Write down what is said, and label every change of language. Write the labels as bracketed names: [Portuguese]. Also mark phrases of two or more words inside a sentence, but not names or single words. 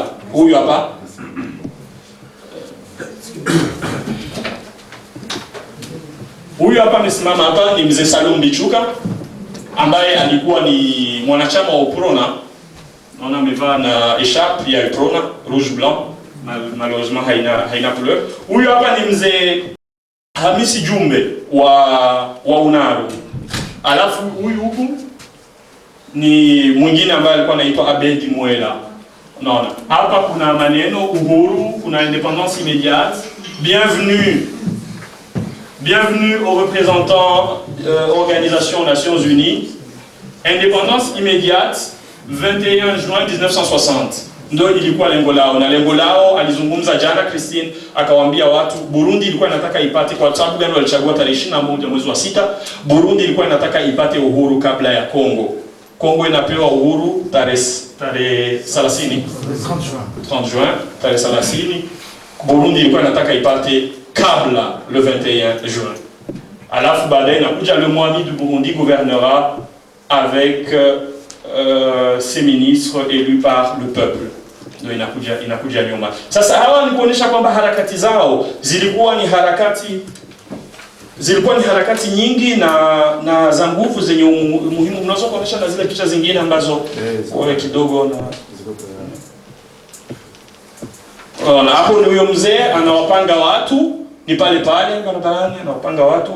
[Swahili] Huyu hapa amesimama hapa ni mzee Salum Bichuka, ambaye alikuwa ni mwanachama wa UPRONA. Naona amevaa na echarpe ya UPRONA [French] rouge blanc, malheureusement [Swahili] haina couleur. Huyu hapa ni mzee Hamisi Jumbe wa UNARU. Alafu huyu huku ni mwingine ambaye alikuwa anaitwa Abedi Mwela. Unaona? Hapa kuna maneno uhuru, kuna [French] indépendance immédiate. Bienvenue aux représentants Organisation Nations Unies. Indépendance immédiate 21 juin 1960. [Swahili] Ndio ilikuwa lengo lao, na lengo lao alizungumza jana Christine, akawaambia watu Burundi ilikuwa inataka ipate, kwa sababu gani walichagua tarehe 21 mwezi wa 6. Burundi ilikuwa inataka ipate uhuru kabla ya Kongo. Kongo inapewa uhuru tarehe 30 juin tarehe 30. Burundi ilikuwa inataka ipate kabla [French] le 21 juin. [Swahili] Alafu baadaye inakuja [French] le Mwami du Burundi gouvernera avec ces ministres élus par le peuple. [Swahili] Ndio inakuja nyuma. Sasa hawa ni kuonesha kwamba harakati zao zilikuwa ni harakati nyingi na za nguvu zenye umuhimu. Unaweza kuonesha na zile picha zingine ambazo kwa kidogo na hapo ni huyo mzee anawapanga watu, ni pale barabarani anawapanga watu.